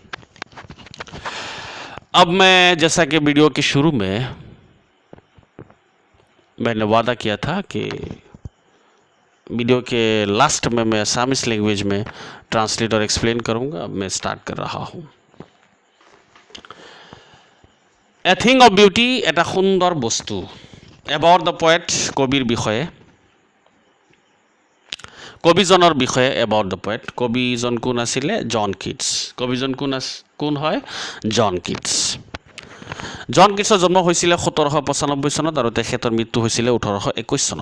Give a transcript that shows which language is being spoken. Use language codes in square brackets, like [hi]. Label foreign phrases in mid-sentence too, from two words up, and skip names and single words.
[hi] अब मैं, जैसा कि वीडियो के शुरू में मैंने वादा किया था कि वीडियो के लास्ट में मैं [en] Assamese language [hi] में ट्रांसलेट और एक्सप्लेन करूँगा। अब मैं स्टार्ट कर रहा हूँ। [en] A thing of beauty, [as] এটা সুন্দৰ বস্তু। [en] About the poet, [as] কবিৰ বিষয়ে, কবিজনৰ বিষয়ে। [en] About the poet, [as] কবিজন কোন আছিলে? জন কিটছ। কবিজন কোন হয়? জন কিটছ। জন কিটছৰ জন্ম হৈছিলে 1795 চনত আৰু তেখেতৰ মৃত্যু হৈছিলে 1821 চনত।